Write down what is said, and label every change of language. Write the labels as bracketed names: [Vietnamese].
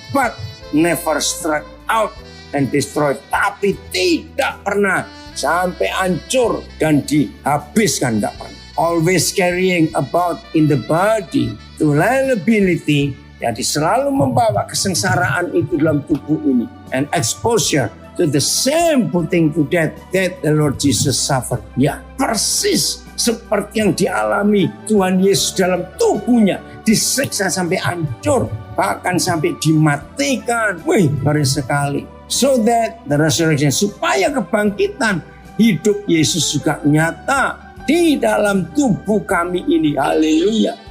[English] But never struck out and destroyed. [Indonesian] Tapi tidak pernah sampai hancur dan dihabiskan. Tidak pernah. [English] Always carrying about in the body to liability. [Indonesian] Jadi selalu membawa kesengsaraan itu dalam tubuh ini. [English] And exposure to the same putting to death that the Lord Jesus suffered. [Indonesian] Ya, persis seperti yang dialami Tuhan Yesus dalam tubuhnya, disiksa sampai hancur, bahkan sampai dimatikan. Wih, ngeri sekali. [English] So that the resurrection, [Indonesian] supaya kebangkitan hidup Yesus juga nyata di dalam tubuh kami ini. Haleluya.